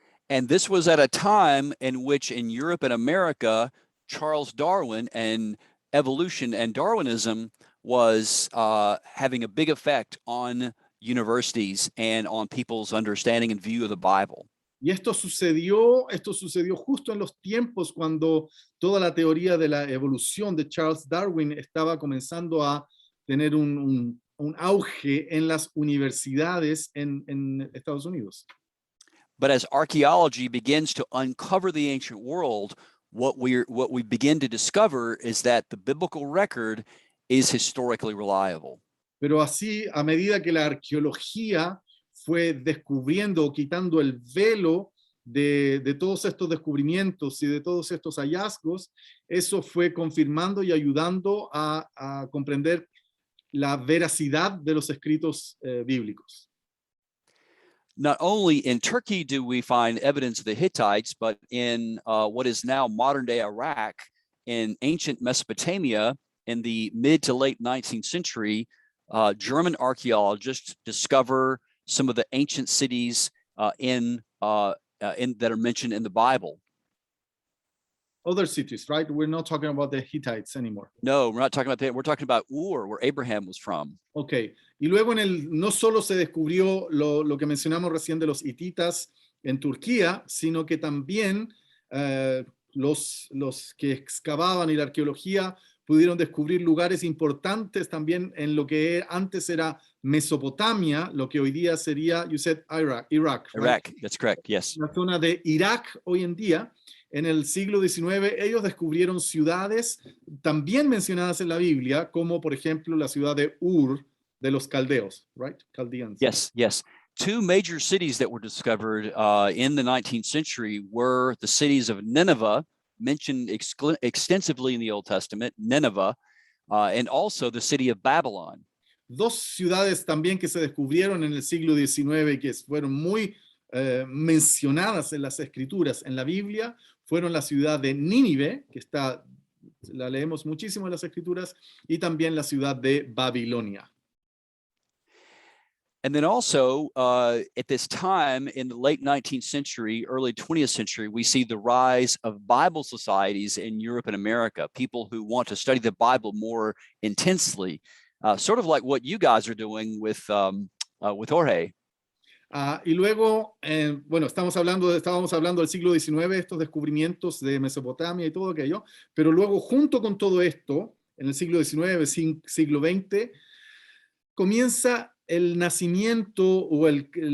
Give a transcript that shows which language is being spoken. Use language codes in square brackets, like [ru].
[en] And this was at a time in which in Europe and America, Charles Darwin and evolution and Darwinism was having a big effect on universities and on people's understanding and view of the Bible. [es] Y esto sucedió justo en los tiempos cuando toda la teoría de la evolución de Charles Darwin estaba comenzando a tener un auge en las universidades en Estados Unidos. [en] But as archaeology begins to uncover the ancient world, what we begin to discover is that the biblical record is historically reliable. [es] Pero así, a medida que la arqueología fue descubriendo o quitando el velo de todos estos descubrimientos y de todos estos hallazgos, eso fue confirmando y ayudando a comprender la veracidad de los escritos bíblicos. [en] Not only in Turkey do we find evidence of the Hittites, but in what is now modern-day Iraq, in ancient Mesopotamia, in the mid to late 19th century, German archaeologists discover some of the ancient cities that are mentioned in the Bible. Other cities, right? We're not talking about the Hittites anymore. No, we're not talking about that. We're talking about Ur, where Abraham was from. Okay. [es] Y luego no solo se descubrió lo que mencionamos recién de los hititas en Turquía, sino que también los que excavaban y la arqueología pudieron descubrir lugares importantes también en lo que antes era Mesopotamia, lo que hoy día sería, [en] you said Iraq, right? Iraq, that's correct, yes. [es] La zona de Irak hoy en día. En el siglo XIX, ellos descubrieron ciudades también mencionadas en la Biblia, como por ejemplo la ciudad de Ur de los caldeos, [en] right? Chaldeans. Yes, yes. Two major cities that were discovered in the 19th century were the cities of Nineveh, mentioned extensively in the Old Testament, Nineveh, and also the city of Babylon. [es] Dos ciudades también que se descubrieron en el siglo XIX y que fueron muy mencionadas en las escrituras, en la Biblia, fueron la ciudad de Nínive, que la leemos muchísimo en las escrituras, y también la ciudad de Babilonia. [en] And then also at this time in the late 19th century, early 20th century, we see the rise of Bible societies in Europe and America, people who want to study the Bible more intensely, sort of like what you guys are doing with Jorge. [es] Y luego, bueno, estábamos hablando del siglo XIX, estos descubrimientos de Mesopotamia y todo aquello, pero luego junto con todo esto, en el siglo XIX, siglo XX, comienza el nacimiento o el